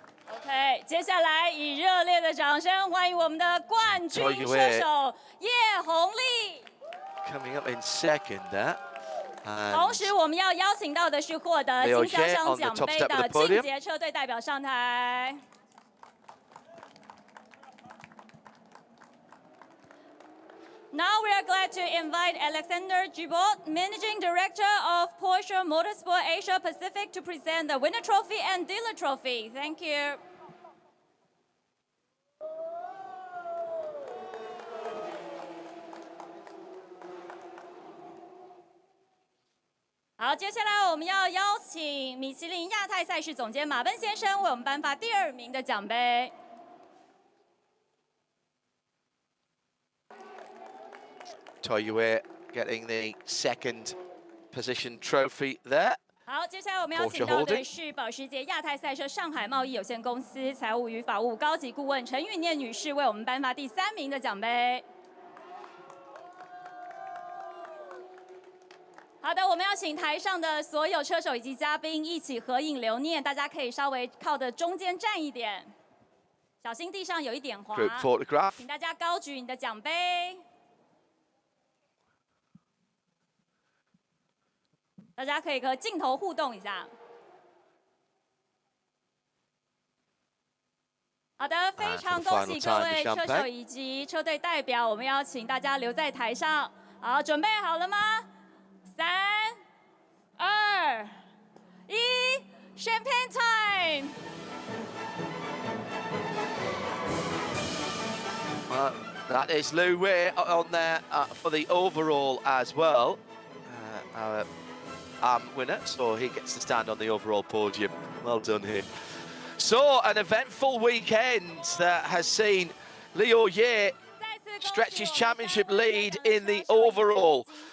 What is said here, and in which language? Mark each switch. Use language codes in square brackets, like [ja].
[zh] OK， 接下来以热烈的掌声欢迎我们的冠军车手叶红丽。 [en] Coming up in 2nd there. [zh] 同时，我们要邀请到的是获得经销商奖杯的晋级车队代表上台。 [en] Now we are glad to invite Alexander Jubot, Managing Director of Porsche Motorsport Asia Pacific, to present the winner trophy and dealer trophy. Thank you. [zh] 好，接下来我们要邀请米其林亚太赛事总监马奔先生为我们颁发第2名的奖杯。 [en] Toyue getting the 2nd position trophy there. [zh] 好，接下来我们要请到的是保时捷亚太赛车上海贸易有限公司财务与法务高级顾问陈玉念女士为我们颁发第3名的奖杯。好的，我们要请台上的所有车手以及嘉宾一起合影留念，大家可以稍微靠的中间站一点，小心地上有一点滑。 [en] Group photograph. [zh] 请大家高举你的奖杯。大家可以和镜头互动一下。好的，非常恭喜各位车手以及车队代表，我们邀请大家留在台上。好，准备好了吗？3、2、1 ， [en] Champagne time！ That is Lu Wei on there for the overall as well. Our winner, so he gets to stand on the overall podium. Well done here. So, an eventful weekend that has seen Liu Ye stretch his championship lead in the overall.